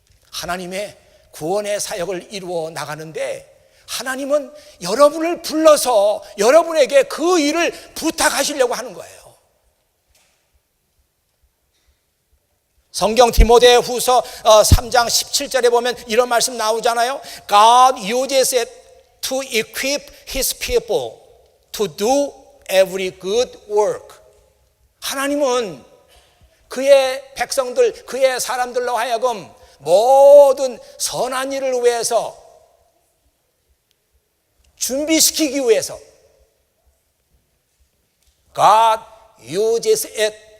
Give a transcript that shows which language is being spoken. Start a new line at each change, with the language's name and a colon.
Korean: 하나님의 구원의 사역을 이루어 나가는데 하나님은 여러분을 불러서 여러분에게 그 일을 부탁하시려고 하는 거예요. 성경 디모데 후서 3장 17절에 보면 이런 말씀 나오잖아요.
English: God uses it to equip his people to do every good work.
Korean: 하나님은 그의 백성들, 그의 사람들로 하여금 모든 선한 일을 위해서 준비시키기 위해서
English: God uses it.